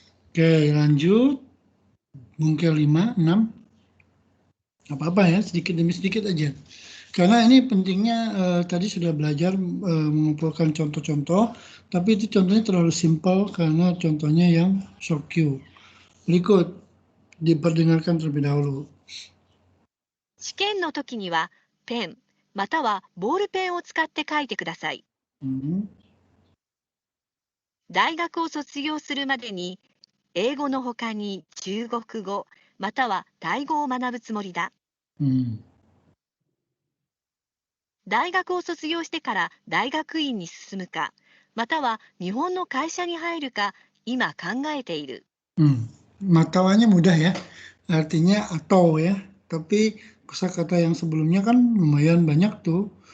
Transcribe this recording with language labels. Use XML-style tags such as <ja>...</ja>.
<id>Oke, lanjut. Bungkel 5, 6. Apa-apa ya, sedikit demi sedikit aja. Karena ini pentingnya tadi sudah belajar mengumpulkan contoh-contoh, tapi itu contohnya terlalu simpel karena contohnya yang short cue. Berikut, diperdengarkan terlebih dahulu.</id> <ja>試験の時にはペンまたはボールペンを使って書いてください。大学を卒業するまでに英語の他に中国語またはタイ語を学ぶつもりだ。大学を卒業してから大学院に進むか、または日本の会社に入るか今考えている。</ja> <id>Matawanya mudah ya, artinya atau ya. Tapi kosakata yang sebelumnya kan lumayan banyak tuh.</id>